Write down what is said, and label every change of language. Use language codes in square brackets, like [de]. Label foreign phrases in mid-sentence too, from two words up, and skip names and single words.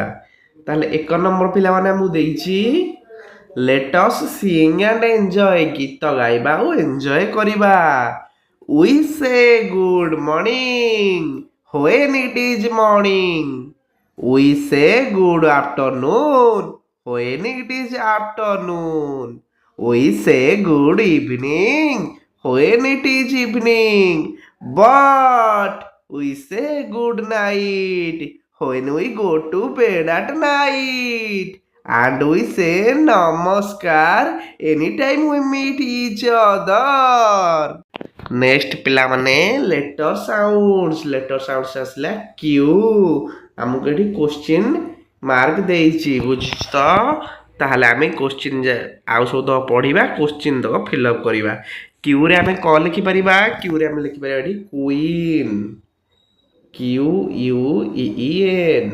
[or] ତାହେଲେ 1 ନମ୍ବର ପିଲାମାନେ ମୁଁ ଦେଇଛି [en] let us sing and enjoy, [or] ଗୀତ ଗାଇବା ଓ ଏନ୍ଜୟ କରିବା। [en] we say good morning when it is morning. we say good afternoon when it is afternoon. we say good evening when it is evening, but we say good night when we go to bed at night, and we say namaskar anytime we meet each other. [or] Next ପିଲାମାନେ [en] letter sounds [or] ଆସିଲା Q। ଆମକୁ ଏଠି [en] question mark [or] ଦେଇଛି, ବୁଝିଛ ତ? ତାହେଲେ ଆମେ କ୍ୱେଶ୍ଚିନ୍ ଆଉ ସବୁ ତକ ପଢ଼ିବା, କ୍ୱେଶ୍ଚିନ୍ ତକ ଫିଲ୍ଅପ୍ କରିବା। କ୍ୟୁରେ ଆମେ କ'ଣ ଲେଖିପାରିବା? କ୍ୟୁରେ ଆମେ ଲେଖିପାରିବା ଏଠି କୁଇନ୍, QUEEN।